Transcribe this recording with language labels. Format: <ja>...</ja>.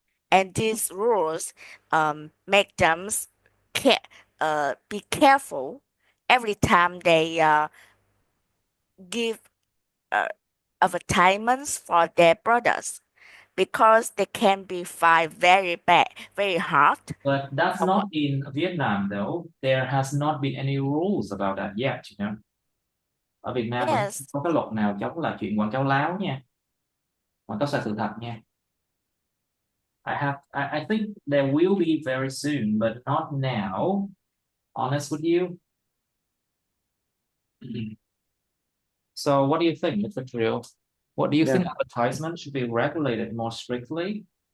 <en>And these rules make them care, be careful every time they give uh, advertisements for their products because they can be fined very bad, very hard. But that's not in Vietnam, though. There has not been any rules about that yet, you know.</en> <vi>Ở Việt Nam vẫn không</vi> <en>Yes,</en> <vi>có cái luật nào chống là chuyện quảng cáo láo nha, quảng cáo sai sự thật nha.</vi> <en>I think there will be very soon, but not now. Honest with you. So what do you think, Mr. Trill? What do you Yeah, think advertisement should be regulated more strictly?</en>